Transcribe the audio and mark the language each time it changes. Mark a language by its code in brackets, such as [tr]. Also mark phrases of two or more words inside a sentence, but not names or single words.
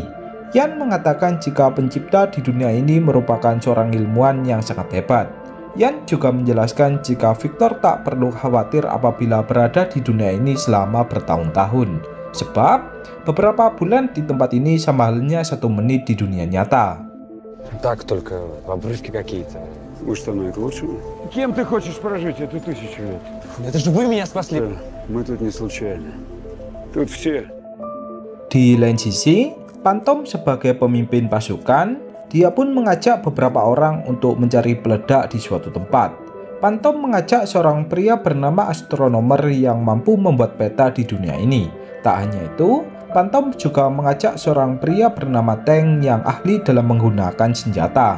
[id] Yan mengatakan jika pencipta di dunia ini merupakan seorang ilmuwan yang sangat hebat. Yan juga menjelaskan jika Victor tak perlu khawatir apabila berada di dunia ini selama bertahun-tahun, sebab beberapa bulan di tempat ini sama halnya 1 menit di dunia nyata. [ru] Так только обрывки какие-то. Может, оно и к лучшему? Кем ты хочешь прожить эту 1000 лет? Это же вы меня спасли. Да, мы тут не случайно. Тут все. [id] Di lain sisi, Phantom sebagai pemimpin pasukan, dia pun mengajak beberapa orang untuk mencari peledak di suatu tempat. Phantom mengajak seorang pria bernama astronomer yang mampu membuat peta di dunia ini. Tak hanya itu, Phantom juga mengajak seorang pria bernama Tank yang ahli dalam menggunakan senjata.